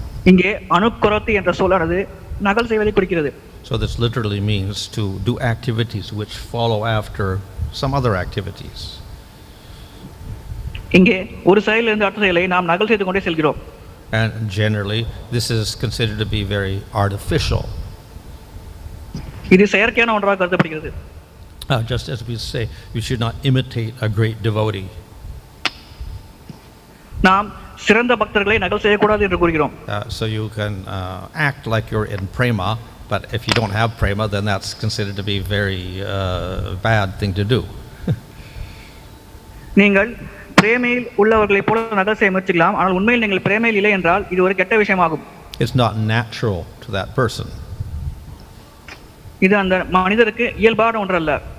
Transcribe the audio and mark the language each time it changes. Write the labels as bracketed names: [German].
[Tamil] இங்கே anukāroti என்ற சொல்லானது நகல் செய்வதை குறிக்கிறது. [English] So this literally means to do activities which follow after some other activities. [Tamil] இங்கே ஒரு செயலிலிருந்து அடுத்த செயலை நாம் நகல் செய்து கொண்டே செல்கிறோம். [English] And generally this is considered to be very artificial. [Tamil] இது செயற்கையான ஒன்றாக கருதப்படுகிறது. [English] Just as we say, you should not imitate a great devotee. [Tamil] நாம் சிறந்த பக்தர்களை நகல் செய்யக்கூடாது என்று கூறுகிறோம். [English] So you can act like you're in prema, but if you don't have prema, then that's considered to be very bad thing to do. [Tamil] நீங்கள் பிரேமையில் உள்ளவர்களைப் போல நகல் செய்ய முயற்சிக்கலாம். ஆனால் உண்மையில் நீங்கள் பிரேமையில் இல்லை என்றால் இது ஒரு கெட்ட விஷயமாகும். [English] It's not natural to that person. [Tamil] இது அந்த மனிதருக்கு இயல்பான ஒன்றல்ல.